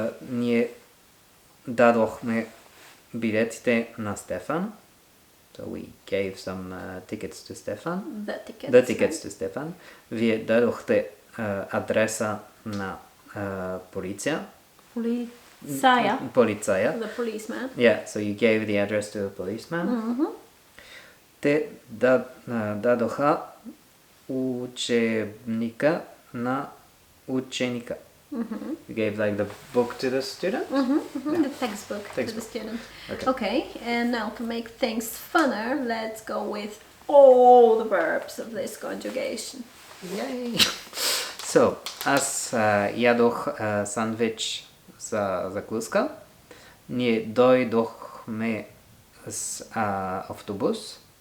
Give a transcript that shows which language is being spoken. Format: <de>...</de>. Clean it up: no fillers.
<bg>Ние дадохме билетите на Стефан.</bg> <en>So we gave some tickets to Stefan. The tickets to Stefan.</en> <bg>Вие дадохте адреса на полиция. Полицая. Полицая.</bg> <en>The policeman. Yeah, so you gave the address to a policeman.</en> <bg>Те дадоха учебника на ученика.</bg> <en>You gave like the book to the student? The textbook to the student. Okay, and now to make things funner, let's go with all the verbs of this conjugation. Yay! So,</en> <bg>аз ядох сандвич за закуска. Ние дойдохме с автобус.</bg>